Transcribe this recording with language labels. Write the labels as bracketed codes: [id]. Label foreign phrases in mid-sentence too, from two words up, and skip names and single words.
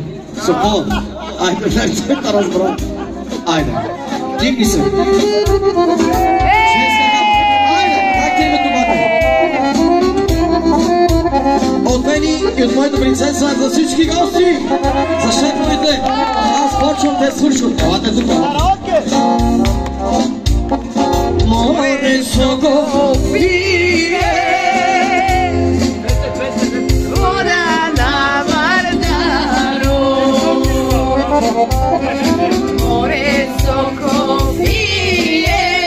[bg] Сопола. Айде, дай, той да разбра. Айде. Тихни се. Айде, как е името, бате? От мене и от моята принцеса за всички гости. За шефовете. Аз почвам, те свършват. Елате тук. [rom] More sogo pire Ora na mardaro More sogo pire